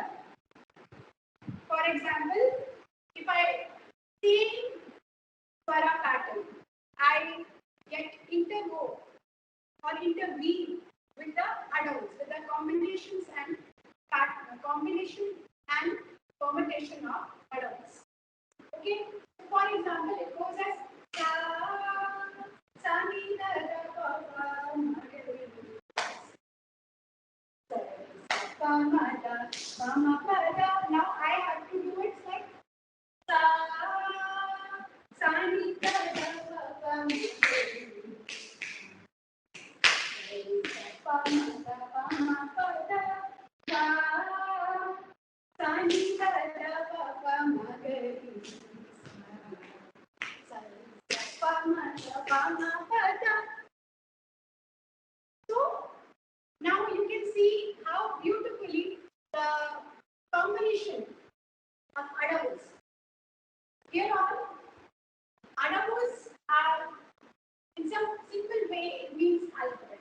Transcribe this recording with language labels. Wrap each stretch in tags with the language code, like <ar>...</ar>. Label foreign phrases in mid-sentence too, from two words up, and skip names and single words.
<en>For example, if I see Swara pattern, I get interwove or interweave with the adults, with the combinations and combination and permutation of adults. Okay, so for example, it goes as sa, sa ni da da pa pa ma ga ri ri sa, sa pa ma da pa ma pa da. Now I have to do it like sa, sa ni da da pa pa ma ga ri ri sa pa ma da pa ma pa da sa, sa ni da da pa pa ma ga ri ri sa, sa pa ma da pa ma pa da. So now you can see how beautifully the combination of adavus. Here on, adavus are, in some simple way, it means alphabet.</en>